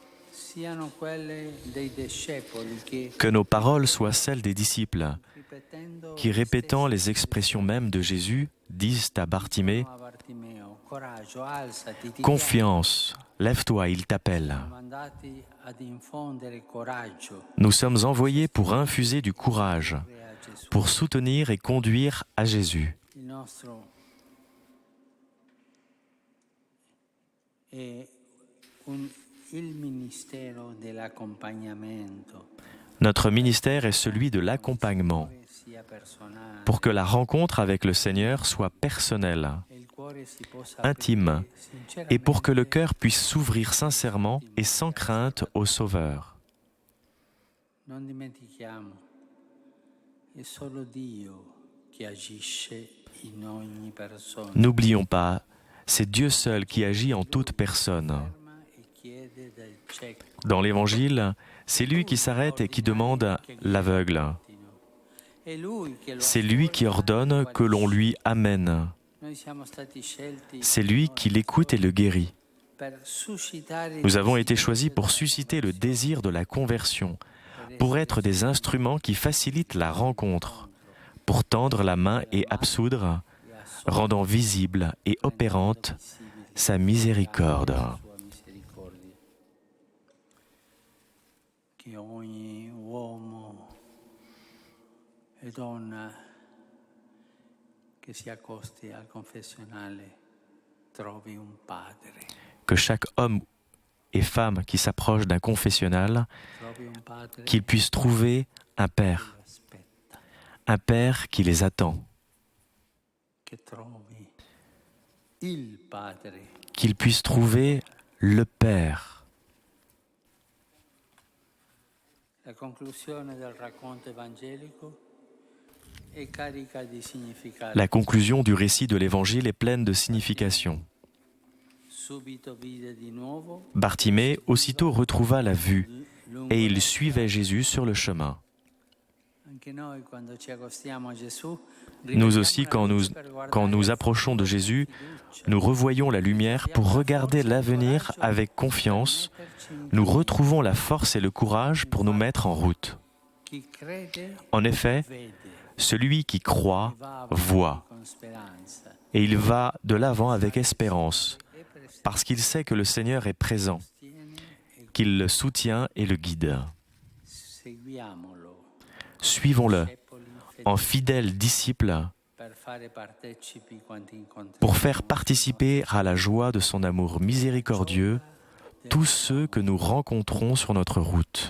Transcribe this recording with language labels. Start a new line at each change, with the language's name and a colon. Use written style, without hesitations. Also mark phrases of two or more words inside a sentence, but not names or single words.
Italian: siano quelle dei discepoli che,
French: Que nos paroles soient celles des disciples,
Italian: ripetendo
French: qui, répétant les expressions mêmes de Jésus, disent à Bartimée,
Italian: a Bartimeo, coraggio, alzati, ti
French: Confiance, lève-toi, il t'appelle.
Italian: chiamo. Mandati ad infondere coraggio
French: Nous sommes envoyés pour infuser du courage,
Italian: e a Gesù.
French: pour soutenir et conduire à Jésus.
Italian: Il nostro è il ministero dell'accompagnamento,
French: Notre ministère est celui de l'accompagnement,
Italian: sia personale,
French: pour que la rencontre avec le Seigneur soit personnelle,
Italian: e il cuore si possa
French: intime,
Italian: aprire
French: et pour que le
Italian: sinceramente.
French: cœur puisse s'ouvrir sincèrement et sans crainte au Sauveur.
Italian: Non dimentichiamo, è solo Dio che agisce in ogni persona.
French: N'oublions pas, c'est Dieu seul qui agit en toute personne.
Italian: Ferma e chiede del cieco.
French: Dans l'Évangile, c'est lui qui s'arrête et qui demande l'aveugle.
Italian: È lui che lo
French: C'est lui qui ordonne que l'on lui amène.
Italian: Noi siamo stati scelti
French: C'est lui qui l'écoute et le guérit.
Italian: per suscitare il
French: Nous avons été
Italian: desiderio
French: choisis pour
Italian: della
French: susciter le désir de la conversion, pour être des instruments qui facilitent la rencontre, pour tendre la main et absoudre, rendant visible et opérante sa miséricorde.
Italian: sua misericordia. Che ogni uomo e donna che si accosti al confessionale trovi un padre,
French: Que chaque homme et femme qui s'approche d'un confessionnal,
Italian: trovi un padre
French: qu'il puisse trouver un
Italian: che
French: Père,
Italian: lo aspetta,
French: un Père qui les attend,
Italian: che trovi il padre.
French: qu'il puisse trouver le Père.
Italian: La conclusione del racconto evangelico è carica di significato.
French: La conclusion du récit de l'Évangile est pleine de signification.
Italian: Subito vide di nuovo
French: Bartimée aussitôt retrouva la vue
Italian: lungo
French: et
Italian: la
French: il suivait Jésus sur le chemin.
Italian: Anche noi quando ci accostiamo a Gesù,
French: Nous aussi, quand nous approchons de Jésus, nous revoyons la lumière pour regarder l'avenir avec confiance. Nous retrouvons la force et le courage pour nous mettre en route.
Italian: Chi crede
French: En effet,
Italian: vede
French: celui qui croit
Italian: va
French: voit,
Italian: con speranza
French: et il va de l'avant avec espérance,
Italian: e presente
French: parce qu'il sait que le Seigneur est présent,
Italian: e
French: qu'il le soutient et le guide.
Italian: seguiamolo.
French: Suivons-le
Italian: Discepoli
French: en fidèles disciples
Italian: per fare partecipi quanti incontriamo.
French: pour faire participer à la joie de son amour miséricordieux tous ceux que nous rencontrons sur notre route.